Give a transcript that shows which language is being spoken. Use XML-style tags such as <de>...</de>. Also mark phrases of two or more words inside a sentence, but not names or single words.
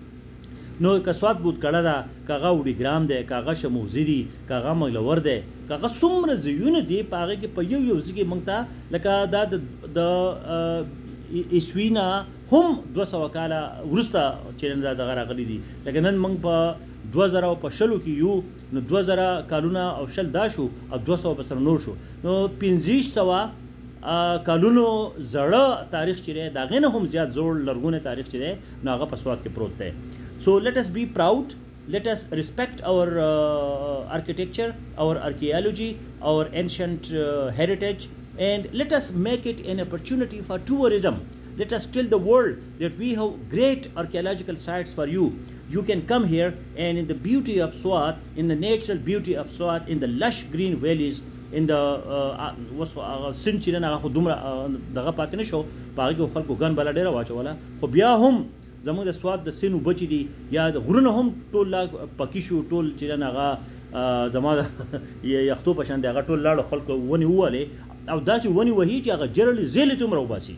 <ps>نو که سوات بود کړه ده، که هغه وډیګرام دی، که هغه شموزي دي، که هغه مګلور دی، که هغه څومره ځایونه دي په هغې کې په یو ځای کې موږ ته لکه دا د عیسوي نه هم 200 کاله وروسته چې دا دغه راغلي دي. لکه نن موږ په 2020 کې یو، نو 2000 کالونه او شل دا شو او 200 به سره نور شو، نو 1500 کالونو زړه تاریخ چې دی د هغې نه هم زیات زوړ لرغونی تاریخ چې دی نو هغه په سوات کې پروت دی.</ps> <en>so let us be proud, let us respect our architecture, our archaeology, our ancient heritage, and let us make it an opportunity for tourism. Let us tell the world that we have great archaeological sites for you. You can come here and in the beauty of Swat, in the natural beauty of Swat, in the lush green valleys, in the</en> <ps>سند چې نن هغه خو دومره دغه پاتې نه شو په هغې کې خلکو ګن بله ډېره واچوله خو بیا هم زموږ د سوات د سیند اوبه چې دي یا د غرونه هم ټول لا پکې شو ټول چې نن هغه زما د یختو په شان دی هغه ټول لاړو خلکو ونې ووهلې او داسې ونې وهي چې هغه جرړې زیلې څومره وباسي.</ps>